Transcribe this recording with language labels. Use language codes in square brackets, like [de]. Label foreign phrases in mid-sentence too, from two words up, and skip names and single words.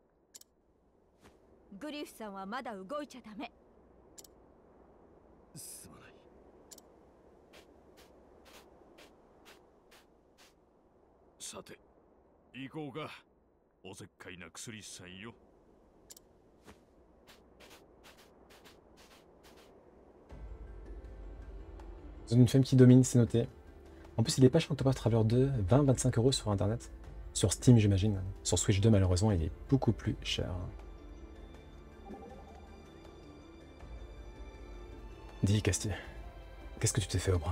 [ja] グリフさんはまだ動いちゃダメ。すまない。さて行こうか。おせっかいな薬師さんよ。 [fr] Une femme qui domine, c'est noté. En plus, il est pas chez Octopath Traveler 2, 20-25 € sur internet. Sur Steam, j'imagine. Sur Switch 2, malheureusement, il est beaucoup plus cher. Dis, Casti, qu'est-ce que tu t'es fait au bras?